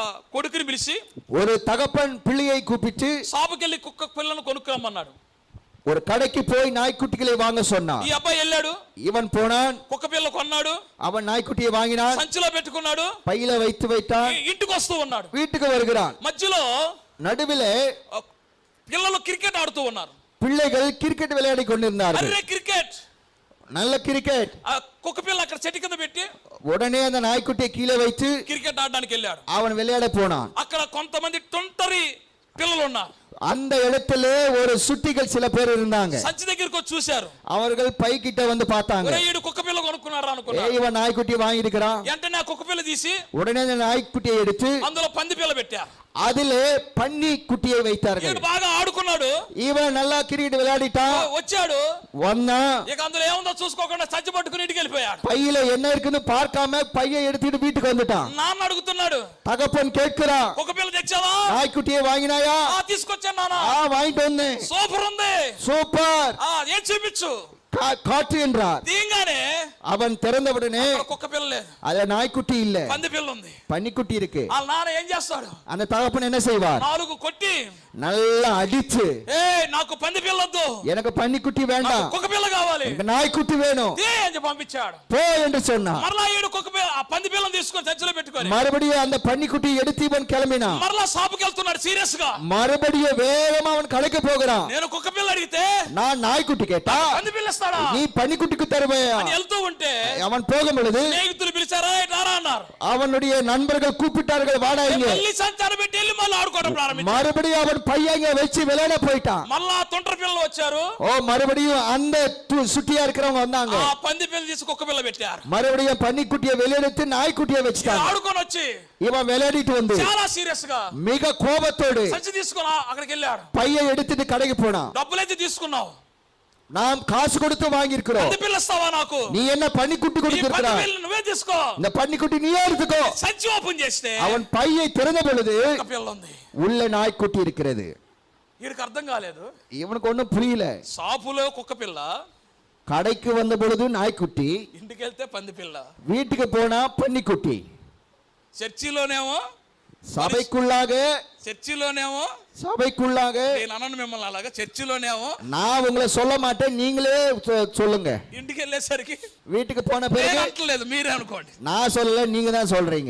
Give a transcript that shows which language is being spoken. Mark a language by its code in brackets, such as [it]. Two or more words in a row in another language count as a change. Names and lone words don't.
[te] కొడుకుని పిలిచి [ta] ஒரு தகப்பன் பிள்ளையை கூப்பிட்டு [te] షాపుకెళ్ళి కుక్క పిల్లను కొనుక్కురమ్మన్నాడు. [ta] ஒரு கடைக்கு போய் நாய்க்குட்டிகளை வாங்க சொன்னான். [te] ఈ అబ్బాయి వెళ్ళాడు, [ta] இவன் போனான், [te] కుక్క పిల్ల కొన్నాడు, [ta] அவன் நாய்க்குட்டியை வாங்கினான், [te] సంచిలో పెట్టుకున్నాడు, [ta] பையில வைத்து வைத்தான், [te] ఇంటికి వస్తూ ఉన్నాడు. [ta] வீட்டுக்கு வருகிறான். [te] మధ్యలో [ta] நடுவிலே [te] పిల్లలు క్రికెట్ ఆడుతూ ఉన్నారు. [ta] பிள்ளைகள் கிரிக்கெட் விளையாடி கொண்டிருந்தார்கள். [te] అరే క్రికెట్, [ta] நல்ல கிரிக்கெட். [te] కుక్క పిల్ల అక్కడ చెట్టు కింద పెట్టి [ta] உடனே அந்த நாய்க்குட்டியை கீழே வைத்து [te] క్రికెట్ ఆడడానికి వెళ్ళాడు. [ta] அவன் விளையாட போனான். [te] అక్కడ కొంతమంది తొంటరి పిల్లలు ఉన్నారు. [ta] அந்த இடத்திலே ஒரு சுட்டிகள் சில பேர் இருந்தாங்க. [te] సంచి దగ్గరికి వచ్చి చూశారు. [ta] அவர்கள் பை கிட்ட வந்து பார்த்தாங்க. [te] ఒరే ఈడు కుక్క పిల్ల కొనుక్కున్నారా అనుకున్నారు. [ta] இவன் நாய்க்குட்டியை வாங்கி இருக்கிறான். [te] వెంటనే ఆ కుక్క పిల్ల తీసి [ta] உடனே அந்த நாய்க்குட்டியை எடுத்து [te] అందులో పంది పిల్ల పెట్టారు. [ta] அதிலே பன்னி குட்டியை வைத்தார்கள். [te] ఈడు బాగా ఆడుకున్నాడు, [ta] இவன் நல்லா கிரிக்கெட் விளையாடிட்டான், [te] వచ్చాడు, [ta] வந்தா [te] ఇక అందులో ఏముందో చూసుకోకుండా సంచి పట్టుకుని ఇంటికి వెళ్ళిపోయాడు. [ta] பையில என்ன இருக்குன்னு பார்க்காம பையை எடுத்துட்டு வீட்டுக்கு வந்துட்டான். [te] నాన్న అడుగుతున్నాడు, [ta] தகப்பன் கேட்கிறான், [te] కుక్క పిల్ల తెచ్చావా? [ta] நாய்க்குட்டியை வாங்கினாயா? [te] తీసుకొచ్చాను నాన్న. [ta] வாங்கிட்டு வந்தேன். [te] సూపర్ ఉంది, [ta] சூப்பர், [te] ఏం చూపించు [ta] காட்டு என்றார். [te] దీంగానే [ta] அவன் திறந்தவுடனே [te] కుక్క పిల్ల లేదు, [ta] அதுல நாய்க்குட்டி இல்ல, [te] పంది పిల్ల ఉంది. [ta] பன்னிக்குட்டி இருக்கு. [te] ఆ నాన్న ఏం చేస్తాడు? [ta] அந்த தகப்பன் என்ன செய்வார்? [te] 4 కొట్టి [ta] நல்லா அடிச்சு, [te] నాకు పంది పిల్ల వద్దు, [ta] எனக்கு பன்னிக்குட்டி வேண்டாம், [te] కుక్క పిల్ల కావాలి, [ta] எனக்கு நாய்க்குட்டி வேணும் [te] అని పంపించాడు. [ta] போ என்று சொன்னான். [te] మరలా ఈడు కుక్క పిల్ల పంది పిల్లని తీసుకొని సంచిలో పెట్టుకొని [ta] மறுபடியும் அந்த பன்னிக்குட்டி எடுத்து இவன் கிளம்பினான். [te] మరలా షాపుకి వెళ్తున్నాడు సీరియస్ గా. [ta] மறுபடியும் வேகமா அவன் கடைக்கு போகிறான். [te] నేను కుక్క పిల్ల అడిగితే [ta] நான் நாய்க்குட்டி கேட்டா [te] పంది పిల్ల ఇస్తాడా [ta] நீ பன்னிக்குட்டிக்கு தருவையா? [te] అని వెళ్తూ ఉంటే [ta] அவன் போகும் பொழுது [te] స్నేహితులు పిలిచారా, రారా అన్నారు. [ta] அவனுடைய நண்பர்கள் கூப்பிட்டார்கள், வாடா இங்க. [te] మళ్ళీ సంచారం పెట్టి వెళ్ళి మళ్ళీ ఆడుకోవడం ప్రారంభించారు. [ta] மறுபடியும் அவன் பையங்க வச்சு விளையாட போயிட்டான். [te] మళ్ళా తొంటర పిల్లలు వచ్చారు. [ta] மறுபடியும் அந்த சுட்டியா இருக்கிறவங்க வந்தாங்க. [te] ఆ పంది పిల్ల తీసి కుక్క పిల్ల పెట్టారు. [ta] மறுபடியும் பன்னிக்குட்டியை வெளியெடுத்து நாய்க்குட்டியை வச்சுட்டாங்க. [te] ఆడుకొని వచ్చి [ta] இவன் விளையாடிட்டு வந்து [te] చాలా సీరియస్ గా [ta] மிக கோபத்தோடு [te] సంచి తీసుకున్నా అక్కడికి వెళ్ళాడు. [ta] பையை எடுத்துட்டு கடைக்கு போனான். [te] డబ్బులైతే తీసుకున్నావు, [ta] நாம் காசு கொடுத்து வாங்கி இருக்கிறோம், [te] పంది పిల్ల ఇస్తావా నాకు? [ta] நீ என்ன பன்னிக்குட்டி கொடுத்திருக்கிறாய், [te] నువ్వే తీసుకో, [ta] இந்த பன்னிக்குட்டி நீயே எடுத்துக்கோ. [te] సంచి ఓపెన్ చేస్తే [ta] அவன் பையை திறந்த பொழுது [te] కుక్క పిల్ల ఉంది, [ta] உள்ள நாய்க்குட்டி இருக்கிறது. [te] వీడికి అర్థం కాలేదు, [ta] இவனுக்கு ஒண்ணும் புரியல. [te] షాపులో కుక్క పిల్ల, [ta] கடைக்கு வந்த பொழுது நாய்க்குட்டி, [te] ఇంటికి వెళ్తే పంది పిల్ల, [ta] வீட்டுக்கு போனா பன்னிக்குட்டி. [te] చర్చిలోనేమో [ta] சபைக்குள்ளாக [te] నేను అన్నను మిమ్మల్ని అలాగా, చర్చిలోనేమో [ta] நான் உங்களை சொல்ல மாட்டேன், நீங்களே சொல்லுங்க. [te] ఇంటికి వెళ్ళేసరికి [ta] வீட்டுக்கு போன பிறகு [te] లేదు, మీరే అనుకోండి. [ta] நான் சொல்லல, நீங்க தான் சொல்றீங்க.